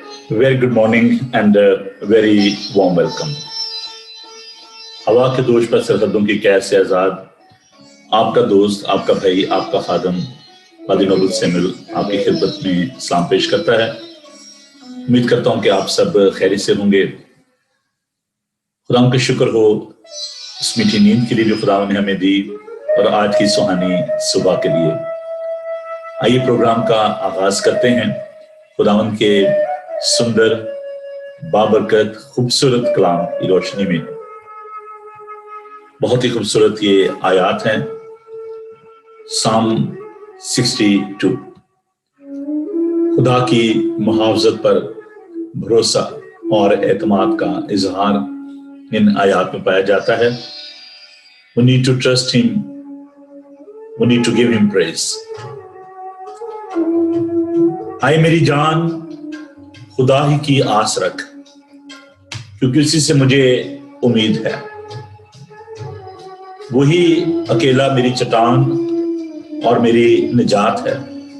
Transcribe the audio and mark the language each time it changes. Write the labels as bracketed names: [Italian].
[English] Very good morning and a very warm welcome. [Hindi] हवा के दोष पर सरहदों की कैद से आजाद आपका दोस्त, आपका भाई, आपका खादम कादी नोबल सैमुअल आपकी खिदमत में सलाम पेश करता है। उम्मीद करता हूं कि आप सब खैरियत से होंगे। खुदा का शुक्र हो इस मीठी नींद के लिए जो खुदा ने हमें दी और आज की सुहानी सुबह के लिए। आइए प्रोग्राम का आगाज करते हैं खुदावन के सुंदर बाबरकत खूबसूरत कलाम की रोशनी में। बहुत ही खूबसूरत ये आयात हैं। साम 62 खुदा की मुहावजत पर भरोसा और एतमाद का इजहार इन आयात में पाया जाता है। [English] We need to trust him, we need to give him praise. [Hindi] आए मेरी जान खुदा ही की आस रख, क्योंकि उसी से मुझे उम्मीद है। वही अकेला मेरी चट्टान और मेरी निजात है।